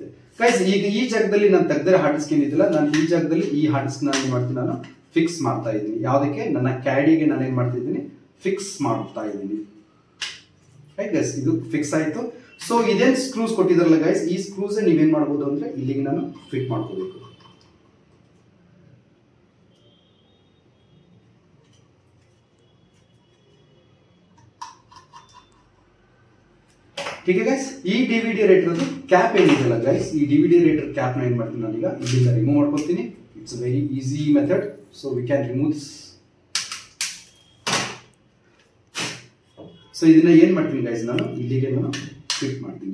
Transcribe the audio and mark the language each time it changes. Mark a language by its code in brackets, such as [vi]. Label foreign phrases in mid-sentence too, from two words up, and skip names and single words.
[kn] ಗೈಸ್, ಈಗ ಈ ಜಾಗದಲ್ಲಿ ನಾನು ತೆಗೆದರೆ [en] hard disk [kn] ಏನಿದಿಲ್ಲ, ನಾನು ಈ ಜಾಗದಲ್ಲಿ ಈ [en] hard disk [kn] ನಾನು ಏನ್ ಮಾಡ್ತೀನಿ, ನಾನು ಫಿಕ್ಸ್ ಮಾಡ್ತಾ ಇದ್ದೀನಿ. ಯಾವುದಕ್ಕೆ, ನನ್ನ ಕ್ಯಾಡಿಗೆ ನಾನು ಏನ್ ಮಾಡ್ತಾ ಇದ್ದೀನಿ, ಫಿಕ್ಸ್ ಮಾಡ್ತಾ ಇದ್ದೀನಿ. [en] right guys, [kn] ಇದು ಫಿಕ್ಸ್ ಆಯ್ತು. ಸೊ ಇದೇನ್ ಸ್ಕ್ರೂಸ್ ಕೊಟ್ಟಿದ್ರಲ್ಲ ಗೈಸ್, ಈ ಸ್ಕ್ರೂಸ್ ನೀವೇನ್ ಮಾಡಬಹುದು ಅಂದ್ರೆ ಇಲ್ಲಿಗೆ ನಾನು ಫಿಟ್ ಮಾಡ್ಕೋಬೇಕು. [hi] ठीक है गाइस, [kn] ಈ [en] DVD writer cap [kn] ಏನಿದೆಯಲ್ಲ ಗೈಸ್, ಈ [en] DVD writer cap [kn] ನ ಏನ್ ಮಾಡ್ತೀನಿ ನಾನೀಗ ಇಲ್ಲಿಂದ ರಿಮೂವ್ ಮಾಡ್ಕೊಳ್ತೀನಿ. [en] It's a very easy method. So we can remove this. [kn] ಸೊ ಇದನ್ನ ಏನ್ ಮಾಡ್ತೀನಿ ಗೈಸ್, ನಾನು ಇಲ್ಲಿಗೆ ನಾನು ಫಿಟ್ ಮಾಡ್ತೀನಿ.